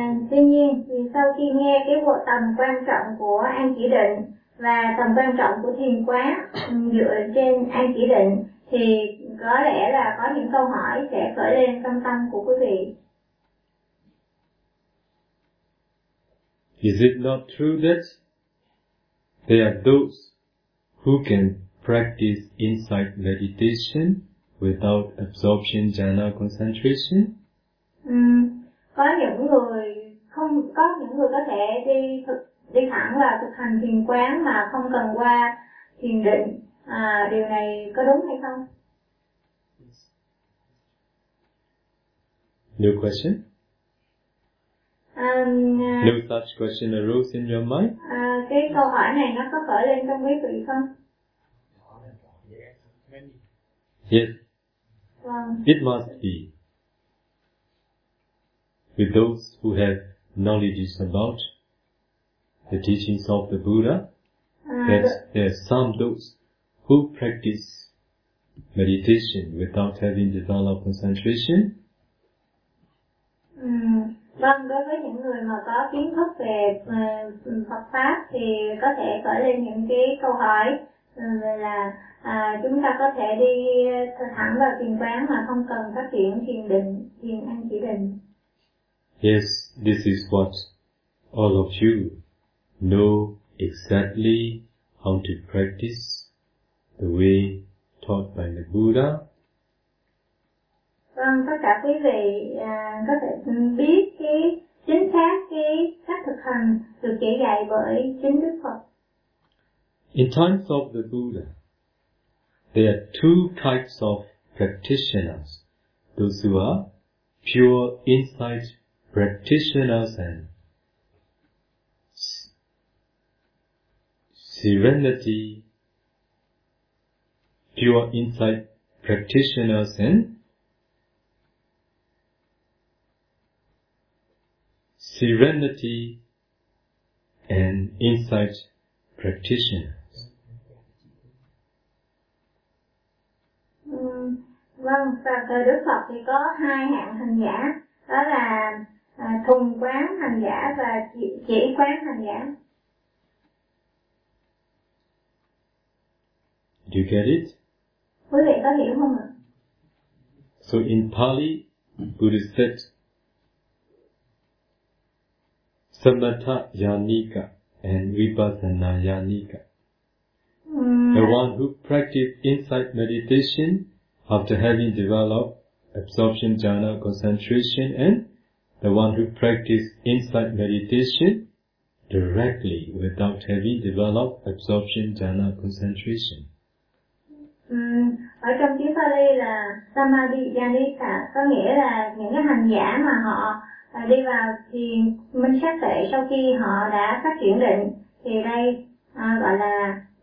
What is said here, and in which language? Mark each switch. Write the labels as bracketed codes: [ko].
[vi] Tuy nhiên thì sau khi nghe cái bộ tầm quan trọng của an chỉ định và tầm quan trọng của thiền quán dựa trên an chỉ định thì có lẽ là có những câu hỏi sẽ khởi lên trong tâm của quý vị. [en] Is it not true that there are those who can practice insight meditation without absorption jhana concentration? [vi] Có những người không có những người có thể đi thẳng và thực hành thiền quán mà không cần qua thiền định. Điều này có đúng hay không? [en] No question. No such question arose in your mind? [vi] Cái câu hỏi này nó có khởi lên trong quý vị không? [en] Yes. It must be. With those who have knowledge about the teachings of the Buddha, that there are some those who practice meditation without having developed concentration. [vi] Vâng, đối với những người mà có kiến thức về Phật pháp thì có thể khởi lên những cái câu hỏi là chúng ta có thể đi thẳng vào thiền quán mà không cần phát triển thiền định, thiền an chỉ định. [en] Yes, this is what all of you know exactly how to practice the way taught by the Buddha. [vi] Vâng, tất cả quý vị có thể biết cái chính xác cái cách thực hành được chỉ dạy bởi chính Đức Phật. [en] In times of the Buddha, there are two types of practitioners, those who are pure insight practitioners and serenity, pure insight practitioners and serenity and insight practitioners. [vi] Vâng, và thời Đức Phật thì có hai hạng hành giả, đó là thùng quán hành giả và chỉ quán hành giả. [en] Do you get it? [vi] Quý vị có hiểu không ạ? [en] So in Pali, Buddha said, Samatha Yanika and Vipassana Yanika. The one who practice insight meditation after having developed absorption jhana concentration, and the one who practice insight meditation directly without having developed absorption jhana concentration. [vi] Ở trong tiếng Pali là samadhi janika, có nghĩa là những cái hành giả mà họ đi vào thiền minh sát tuệ sau khi họ đã phát triển định, thì đây gọi là